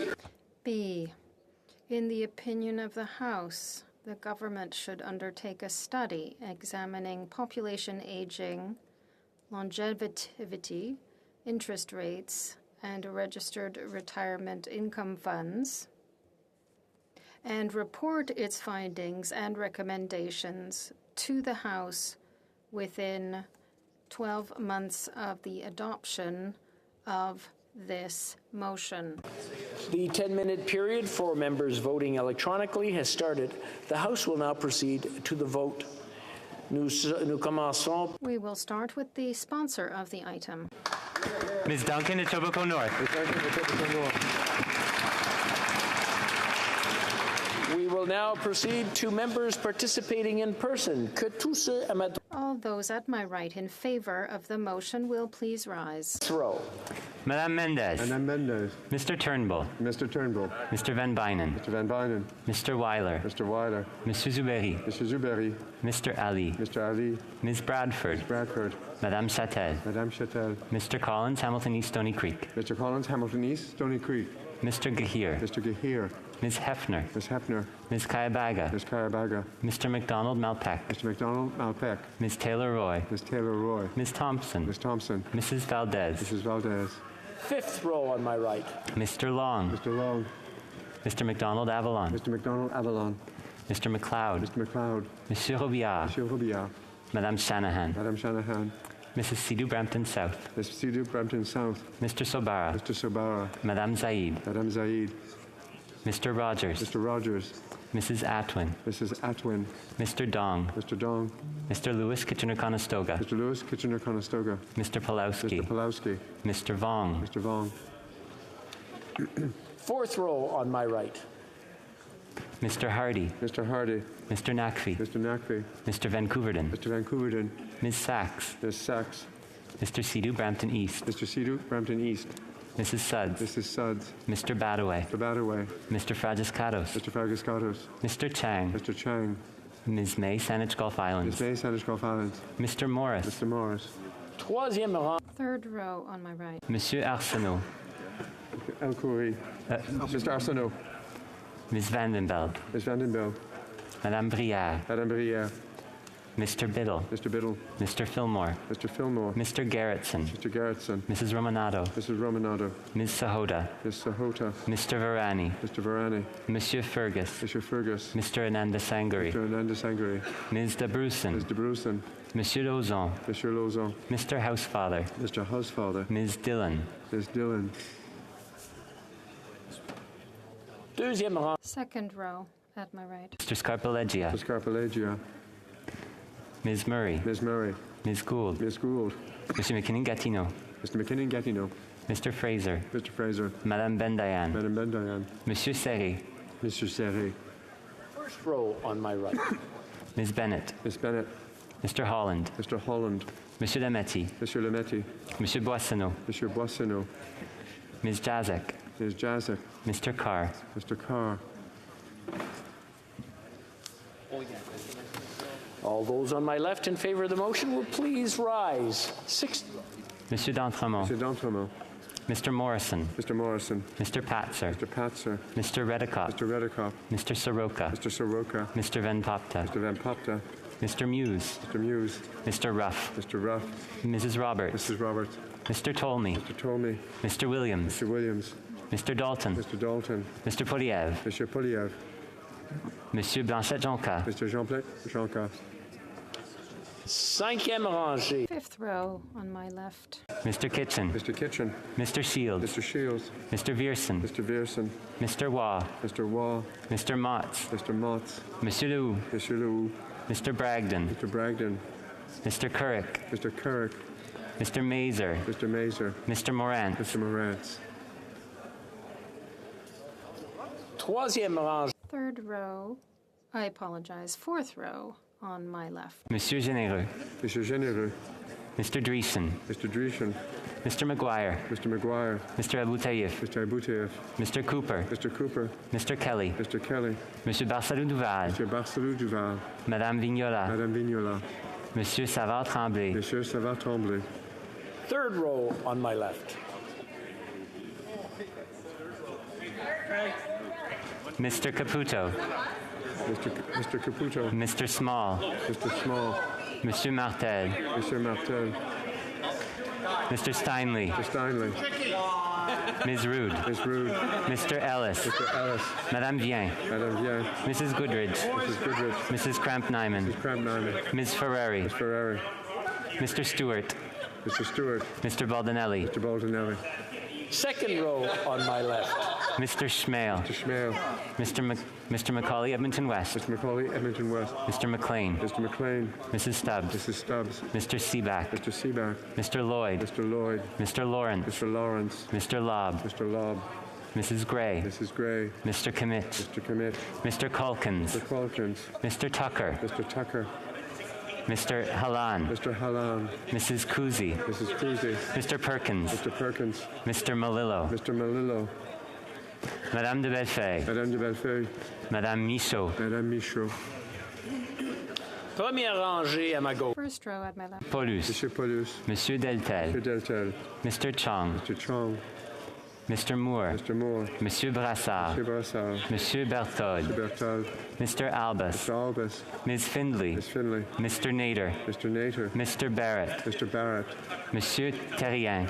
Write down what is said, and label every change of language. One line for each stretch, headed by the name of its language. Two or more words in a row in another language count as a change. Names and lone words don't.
English: in the opinion of the House, the government should undertake a study examining population aging, longevity, interest rates, and registered retirement income funds, and report its findings and recommendations to the House within 12 months of the adoption of this motion. The 10-minute period for members voting electronically has started. The House will now proceed to the vote.
French: Nous commençons.
English: We will start with the sponsor of the item. Ms. Duncan, Etobicoke North. We will now proceed to members participating in person. All those at my right in favor of the motion will please rise. Throw. Madame Mendez. Madame Mendez. Mr. Turnbull. Mr. Turnbull. Mr. Van Bynen. Mr. Van Bynen. Mr. Weiler. Mr. Weiler. Mr. Zuberi. Mr. Zuberi. Mr. Ali. Mr. Ali. Ms. Bradford. Ms. Bradford. Madame Chatel. Madame Chatel. Mr. Collins, Hamilton East, Stony Creek. Mr. Collins, Hamilton East, Stony Creek. Mr. Gahir. Mr. Gahir. Ms. Hefner. Ms. Hefner. Ms. Kayabaga. Ms. Kayabaga. Mr. McDonald Malpeck. Mr. McDonald Malpeck. Ms. Taylor Roy. Ms. Taylor Roy. Ms. Thompson. Ms. Thompson. Mrs. Valdez. Mrs. Valdez. 5th row on my right. Mr. Long. Mr. Long. Mr. McDonald Avalon. Mr. McDonald Avalon. Mr. McLeod. Mr. McLeod. Monsieur Robillard. Monsieur Robillard. Madame Shanahan. Madame Shanahan. Mrs. Sidhu Brampton South. Mrs. Sidhu Brampton South. Mr. Sobara. Mr. Sobara. Madame Zaid. Madame Zaid. Mr. Rogers. Mr. Rogers. Mrs. Atwin. Mrs. Atwin. Mr. Dong. Mr. Dong. Mr. Lewis Kitchener-Conestoga. Mr. Lewis Kitchener-Conestoga. Mr. Pulowski. Mr. Pulowski. Mr. Vong. Mr. Vong. 4th row on my right. Mr. Hardy. Mr. Hardy. Mr. Nakfi. Mr. Nakfi. Mr. Vancouverden. Mr. Vancouverden. Ms. Sachs. Ms. Sachs. Mr. Sidhu Brampton East. Mr. Sidhu Brampton East. Mrs. Suds. Mrs. Suds. Mr. Badaway. Mr. Badaway. Mr. Fragiscatos. Mr. Fragiscatos. Mr. Chang. Mr. Chang. Ms. May, Saanich Gulf Islands. Ms. May, Saanich Gulf Islands. Mr. Morris. Mr. Morris.
French: 3e rang.
English: 3rd row on my right. Monsieur Arsenault. El Khoury. Mr. Arsenault. Ms. Vandenbeld. Ms. Vandenbeld. Madame Brière. Madame Brière. Mr. Biddle. Mr. Biddle. Mr. Fillmore. Mr. Fillmore. Mr. Garrettson. Mr. Garrettson. Mrs. Romanado. Mrs. Romanado. Ms. Sahota. Ms. Sahota. Mr. Varani. Mr. Varani. Monsieur Fergus. Monsieur Fergus. Mr. Ananda Sangari. Mr. Ananda Sangari. Ms. de Brusen. Ms. de Brusen. Monsieur Lauzon. Monsieur Lauzon. Mr. Housefather. Mr. Housefather. Ms. Dillon. Ms. Dillon.
French: 2e rang.
English: 2nd row at my right. Mr. Scarpaleggia. Mr. Scarpaleggia. Ms. Murray. Ms. Murray. Ms. Gould. Ms. Gould. Mr. McKinnon-Gatineau. Mr. McKinnon-Gatineau. Mr. Fraser. Mr. Fraser. Madame Bendayan. Madame Bendayan. Monsieur Serré. Monsieur Serré. 1st row on my right. Ms. Bennett. Ms. Bennett. Mr. Holland. Mr. Holland. Monsieur Lametti. Monsieur Lametti. Monsieur Boissonneau. Monsieur Boissonneau. Ms. Jazek. Ms. Jazek. Mr. Carr. Mr. Carr. All those on my left in favor of the motion will please rise. 6th. Monsieur d'Entremont. Monsieur d'Entremont. Mr. Morrison. Mr. Morrison. Mr. Patzer. Mr. Patzer. Mr. Redekop. Mr. Redekop. Mr. Soroka. Mr. Soroka. Mr. Van Popta. Mr. Van Popta. Mr. Muse. Mr. Muse. Mr. Ruff. Mr. Ruff. Mrs. Roberts. Mrs. Roberts. Mr. Tolmie. Mr. Tolmie. Mr. Williams. Mr. Williams. Mr. Dalton. Mr. Dalton. Mr. Poliev. Mr. Poliev. Monsieur Blanchette-Jonca. Mr. Jean-Blac Jonca.
French: 5e rangée.
English: 5th row on my left. Mr. Kitchen. Mr. Kitchen. Mr. Shields. Mr. Shields. Mr. Vierson. Mr. Vierson. Mr. Waugh. Mr. Waugh. Mr. Motz. Mr. Motz. Monsieur Lew. Monsieur Lew. Mr. Bragdon. Mr. Bragdon. Mr. Currick. Mr. Currick. Mr. Mazer. Mr. Mazer. Mr. Morant. Mr. Morantz.
French: 3e rangée.
English: 3rd row. I apologize. 4th row on my left. Monsieur Généreux. Monsieur Généreux. Mr. Dreesen. Mr. Dreesen. Mr. McGuire. Mr. McGuire. Mr. Aboutayev. Mr. Aboutayev. Mr. Cooper. Mr. Cooper. Mr. Kelly. Mr. Kelly. Monsieur Barcelou-Duval. Monsieur Barcelou-Duval. Madame Vignola. Madame Vignola. Monsieur Savard-Tremblay. Monsieur Savard-Tremblay. Third row on my left. Mr. Caputo. Mr. Caputo. Mr. Small. Mr. Small. Monsieur Martel. Monsieur Martel. Mr. Steinley. Mr. Steinley. Ms. Rude. Ms. Rude. Mr. Ellis. Mr. Ellis. Madame Vien. Madame Vien. Mrs. Goodridge. Mrs. Goodrich. Mrs. Kramp-Nyman. Mrs. Kramp-Nyman. Ms. Ferrari. Ms. Ferrari. Mr. Stewart. Mr. Stewart. Mr. Baldinelli. Mr. Baldinelli. Second row on my left. Mr. Schmale. Mr. Schmale. Mr. Macaulay, Edmonton West. Mr. Macaulay, Edmonton West. Mr. McLean. Mr. McLean. Mrs. Stubbs. Mrs. Stubbs. Mr. Seaback. Mr. Seaback. Mr. Lloyd. Mr. Lloyd. Mr. Lawrence. Mr. Lawrence. Mr. Lobb. Mr. Lobb. Mrs. Gray. Mrs. Gray. Mr. Commit. Mr. Commit. Mr. Culkins. Mr. Culkins. Mr. Tucker. Mr. Tucker. Mr. Halan. Mr. Halan. Mrs. Kuzi. Mrs. Kuzi. Mr. Perkins. Mr. Perkins. Mr. Malillo. Mr. Malillo. Madame de Bellefeuille. Madame de Bellefeuille. Madame Michaud. Madame Michaud.
French: Première rangée à ma gauche.
English: First row at my left. Paulus. Monsieur Paulus. Monsieur Deltel. Monsieur Deltel. Mr. Chong. Mr. Chong. Mr. Moore. Mr. Moore. Monsieur Brassard. Monsieur Brassard. Monsieur Berthold. Mr. Berthold. Mr. Albus. Mr. Albus. Ms. Findley. Ms. Findlay. Mr. Nader. Mr. Nader. Mr. Barrett. Mr. Barrett. Monsieur Terrien.